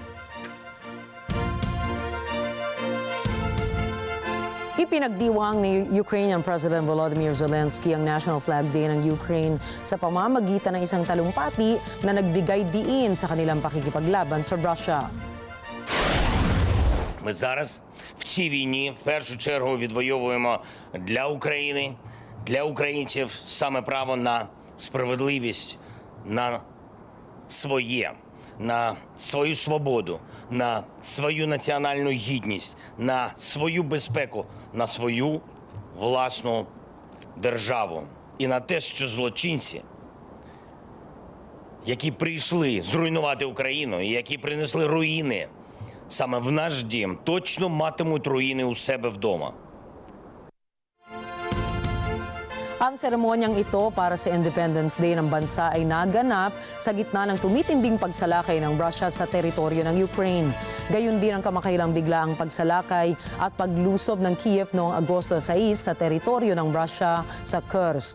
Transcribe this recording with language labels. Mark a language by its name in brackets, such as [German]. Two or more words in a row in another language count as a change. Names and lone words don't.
[Filipino] Ipinagdiwang ni Ukrainian President Volodymyr Zelensky ang National Flag Day ng Ukraine sa pamamagitan ng isang talumpati na nagbigay diin sa kanilang pakikipaglaban sa Russia. [Ukrainian] Ми зараз в цій війні в першу чергу відвоюємо для України, для українців саме право на справедливість, на своє, на свою свободу, на свою національну гідність, на свою безпеку, на свою власну державу. І на те, що злочинці, які прийшли зруйнувати Україну і які принесли руїни саме в наш дім, точно матимуть руїни у себе вдома. [Filipino] Ang seremonyang ito para sa Independence Day ng bansa ay naganap sa gitna ng tumitinding pagsalakay ng Russia sa teritoryo ng Ukraine. Gayon din ang kamakailang biglaang pagsalakay at paglusob ng Kiev noong Agosto 6 sa teritoryo ng Russia sa Kursk.